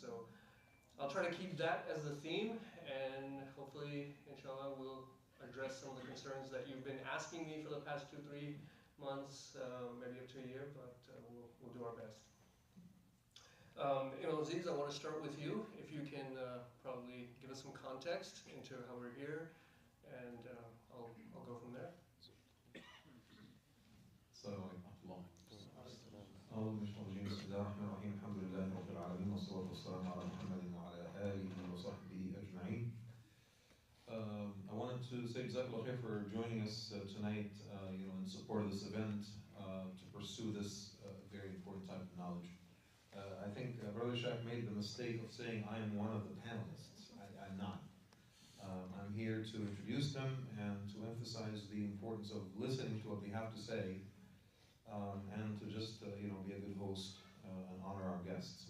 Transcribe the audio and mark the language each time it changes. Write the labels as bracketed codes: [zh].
[en] So I'll try to keep that as the theme, and hopefully, inshallah, we'll address some of the concerns that you've been asking me for the past 2-3 months, maybe up to a year, but we'll do our best. Azeez, I want to start with you. If you can probably give us some context into how we're here, and I'll go from there. [ar] السلام عليكم ورحمة الله. أعوذ بالله من الشيطان الرجيم. الحمد لله رب العالمين والصلاة والسلام على محمد وعلى آله وصحبه أجمعين. [en] I wanted to say Jazakallah khair for joining us tonight, in support of this event, to pursue this very important type of knowledge. I think Brother Shaykh made the mistake of saying I am one of the panelists. I'm not. I'm here to introduce them and to emphasize the importance of listening to what they have to say, and to just be a good host and honor our guests.